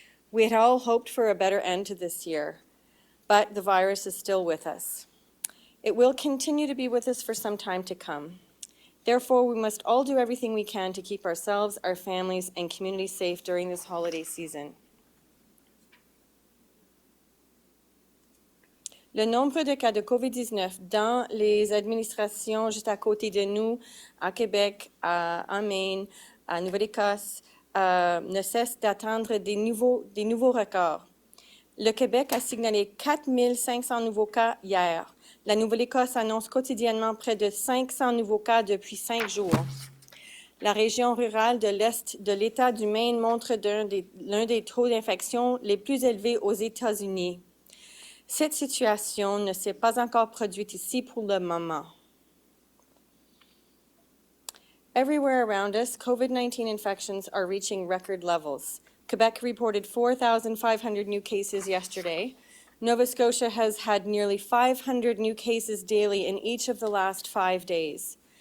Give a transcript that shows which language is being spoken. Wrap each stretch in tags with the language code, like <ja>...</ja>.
<en>We had all hoped for a better end to this year, but the virus is still with us. It will continue to be with us for some time to come. Therefore, we must all do everything we can to keep ourselves, our families, and communities safe during this holiday season.</en> <fr>Le nombre de cas de COVID-19 dans les administrations juste à côté de nous, à Québec, en Maine, à Nouvelle-Écosse, ne cesse d'atteindre des nouveaux records. Le Québec a signalé 4 500 nouveaux cas hier. La Nouvelle-Écosse annonce quotidiennement près de 500 nouveaux cas depuis 5 jours. La région rurale de l'Est de l'État du Maine montre l'un des taux d'infection les plus élevés aux États-Unis. Cette situation ne s'est pas encore produite ici pour le moment.</fr> <en>Everywhere around us, COVID-19 infections are reaching record levels. Quebec reported 4,500 new cases yesterday. Nova Scotia has had nearly 500 new cases daily in each of the last 5 days.</en>